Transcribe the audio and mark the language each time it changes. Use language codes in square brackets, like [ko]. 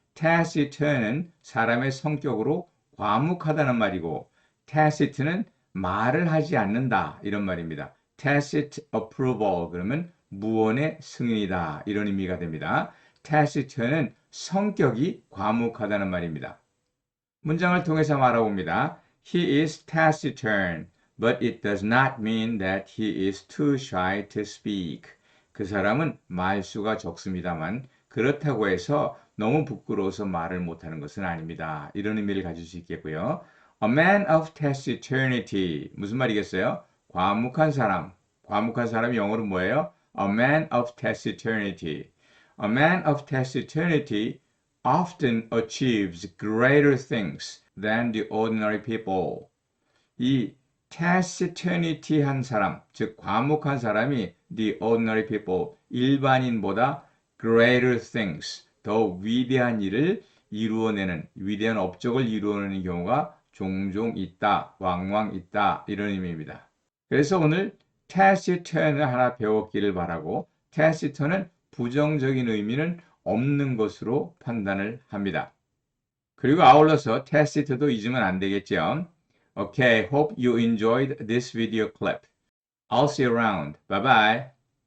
[ko] taciturn은 사람의 성격으로 과묵하다는 말이고 tacit는 말을 하지 않는다 이런 말입니다. [en] tacit approval [ko] 그러면 무언의 승인이다 이런 의미가 됩니다. taciturn은 성격이 과묵하다는 말입니다. 문장을 통해서 말해봅니다. [en] He is taciturn, but it does not mean that he is too shy to speak. [ko] 그 사람은 말수가 적습니다만 그렇다고 해서 너무 부끄러워서 말을 못하는 것은 아닙니다. 이런 의미를 가질 수 있겠고요. [en] A man of taciturnity. [ko] 무슨 말이겠어요? 과묵한 사람. 과묵한 사람이 영어로 뭐예요? [en] A man of taciturnity. A man of taciturnity often achieves greater things than the ordinary people. [ko] 이 taciturnity 사람, 즉 과묵한 사람이 [en] the ordinary people, [ko] 일반인보다 [en] greater things, [ko] 더 위대한 일을 이루어내는, 위대한 업적을 이루어내는 경우가 종종 있다, 왕왕 있다 이런 의미입니다. 그래서 오늘 taciturn을 하나 배웠기를 바라고 taciturn은 부정적인 의미는 없는 것으로 판단을 합니다. 그리고 아울러서 tacit도 잊으면 안 되겠죠. [en] Okay, hope you enjoyed this video clip. I'll see you around. Bye bye.